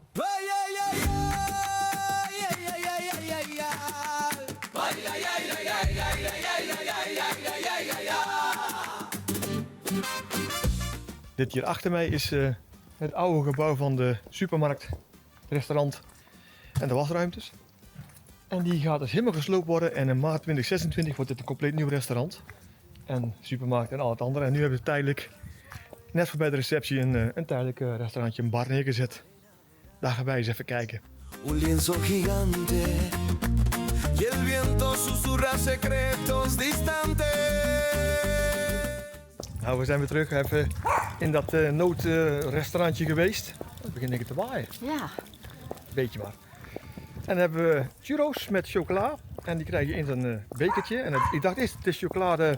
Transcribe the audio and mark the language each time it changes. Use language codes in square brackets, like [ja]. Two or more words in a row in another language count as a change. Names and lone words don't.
[nl] Dit hier achter mij is het oude gebouw van de supermarkt, het restaurant en de wasruimtes. En die gaat dus helemaal gesloopt worden en in maart 2026 wordt dit een compleet nieuw restaurant. En supermarkt en al het andere. En nu hebben ze tijdelijk, net voorbij de receptie, een tijdelijk restaurantje, een bar neergezet. Daar gaan wij eens even kijken. [es] Un lienzo gigante y el viento susurra secretos distantes. [nl] Nou, we zijn weer terug even in dat noodrestaurantje geweest. Het begint denk ik te waaien. Ja, Beetje maar. En dan hebben we churros met chocola. En die krijg je in zo'n bekertje. En ik dacht eerst, het is chocolade